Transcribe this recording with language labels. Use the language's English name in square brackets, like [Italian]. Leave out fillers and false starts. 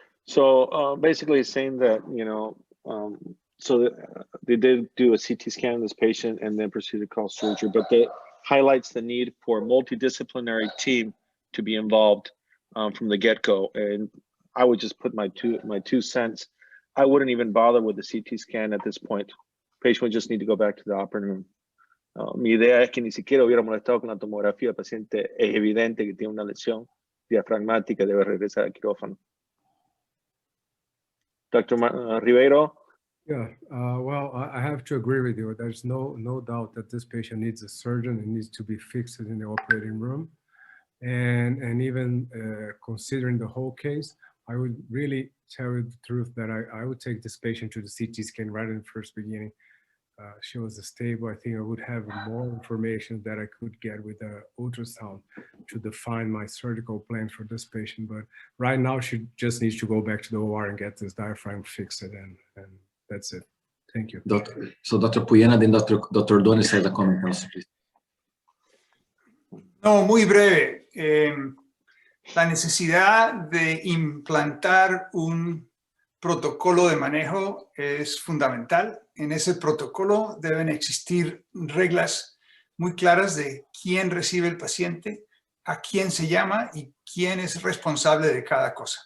[English] So basically saying that, you know, they did do a CT scan of this patient and then proceeded to call surgery, but that highlights the need for a multidisciplinary team to be involved from the get-go. And I would just put my two cents. I wouldn't even bother with the CT scan at this point. Patient would just need to go back to the operating room. [Spanish] Mi idea es que ni siquiera hubiera molestado con la tomografía. El paciente es evidente que tiene una lesión diafragmática y debe regresar al quirófano. [English] Dr. Ribeiro? Yeah, well, I have to agree with you. There's no doubt that this patient needs a surgeon and needs to be fixed in the operating room. And even considering the whole case, I would really tell you the truth that I would take this patient to the CT scan right in the first beginning. She was stable. I think I would have more information that I could get with the ultrasound to define my surgical plan for this patient. But right now, she just needs to go back to the OR and get this diaphragm fixed, and that's it. Thank you. So Dr. Puyana, then Dr. Donis has a comment also, please. [Spanish] No, muy breve. La necesidad de implantar un protocolo de manejo es fundamental. En ese protocolo deben existir reglas muy claras de quién recibe el paciente, a quién se llama y quién es responsable de cada cosa.